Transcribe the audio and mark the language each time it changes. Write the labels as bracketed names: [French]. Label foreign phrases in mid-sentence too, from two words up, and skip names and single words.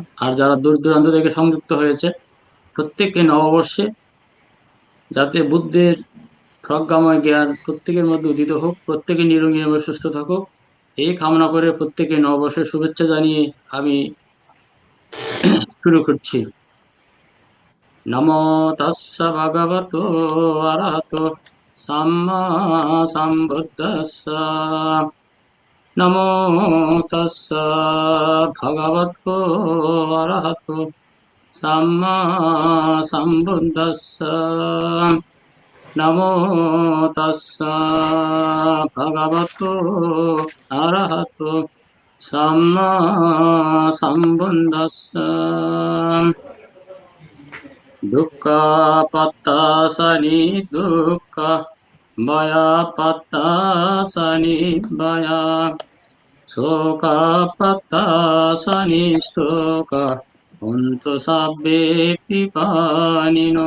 [Bangla] আর যারা দূর দূরান্ত থেকে সংযুক্ত হয়েছে প্রত্যেককে নববর্ষে যাতে বুদ্ধের প্রজ্ঞাময় জ্ঞান প্রত্যেকের মধ্যে উদিত হোক, প্রত্যেকে নিরঙ্গী এবং সুস্থ থাকুক, এই কামনা করে প্রত্যেকে নববর্ষের শুভেচ্ছা জানিয়ে আমি শুরু করছি। [Pali] নমো তাস্য ভগবতো অরহতো সাম্মা সম্বুদ্ধাস্য। নমো তাস্য ভগবতো অরহতো সাম্মা সম্বুদ্ধাস্য। নমো তাস্য ভগবতো অরহতো সাম্মা সম্বুদ্ধাস্য। দুঃখ পত্তাসনি দুঃখ ভয়া পত্তাসনি ভয়া শোক পত্তাসনি শোক অন্তু সাব্বে পিপানিনো।